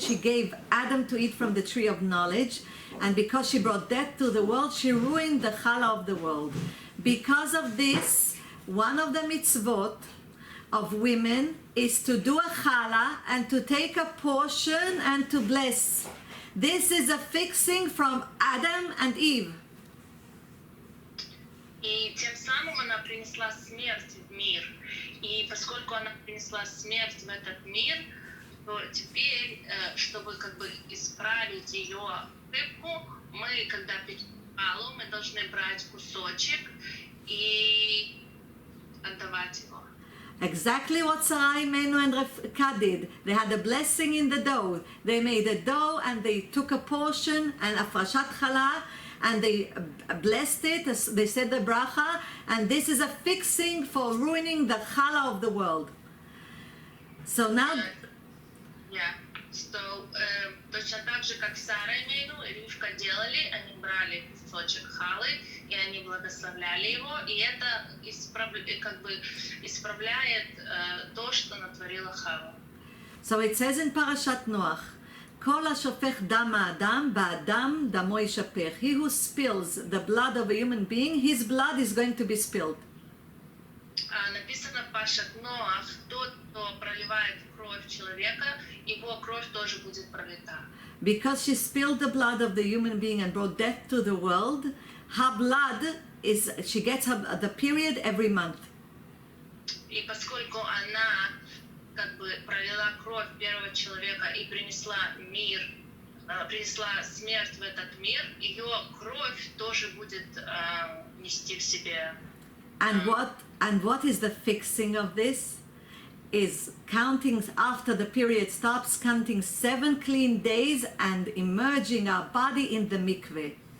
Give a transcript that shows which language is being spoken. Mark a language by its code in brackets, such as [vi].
[en] She gave Adam to eat from the tree of knowledge. And because she brought death to the world, she ruined the challah of the world. Because of this, one of the mitzvot of women is to do a challah and to take a portion and to bless. This is a fixing from Adam and Eve. [ru] И тем самым она принесла смерть в мир. И поскольку она принесла смерть в этот мир, то теперь, чтобы как бы исправить ее ошибку, мы, когда печем халу, мы должны брать кусочек и отдавать его. [en] Exactly what Sarai, Imenu, and Rivka did. They had a blessing in the dough. They made a dough and they took a portion and a frashat challah and they blessed it. They said the bracha, and this is a fixing for ruining the challah of the world. So now, Yeah. [ru] So, точно так же, как Сара Имейну и Ривка делали, они брали кусочек халы, и они благословляли его, и это как бы исправляет то, что натворила Хава. [en] so it says in Parashat Noach, [he] כל השופך דם האדם, באדם דמו ישפך. [en] He who spills the blood of a human being, his blood is going to be spilled. [ru] Написано в Парашат Ноах, тот, кто проливает кровь человека, его кровь тоже будет пролита. [en] Because she spilled the blood of the human being and brought death to the world, her blood is, she gets the period every month. [ru] И поскольку она как бы пролила кровь первого человека и принесла мир, принесла смерть в этот мир, ее кровь тоже будет нести в себе. [en] And what is the fixing of this? Is counting after the period stops, counting 7 clean days and immerging our body in the mikveh.